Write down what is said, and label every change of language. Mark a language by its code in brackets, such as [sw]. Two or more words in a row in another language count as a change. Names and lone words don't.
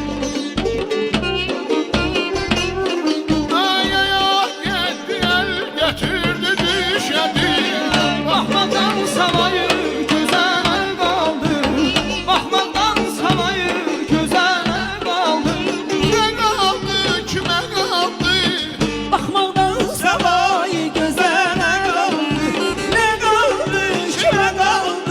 [az] Ay ayak getdi, el getirdi, düşedi. Baxmaqdan savayı gözələ qaldı. Baxmaqdan savayı gözələ qaldı. [tr] Ne kaldı, kime kaldı? [az] Baxmaqdan savayı gözələ qaldı. Nə qaldı, kimə qaldı?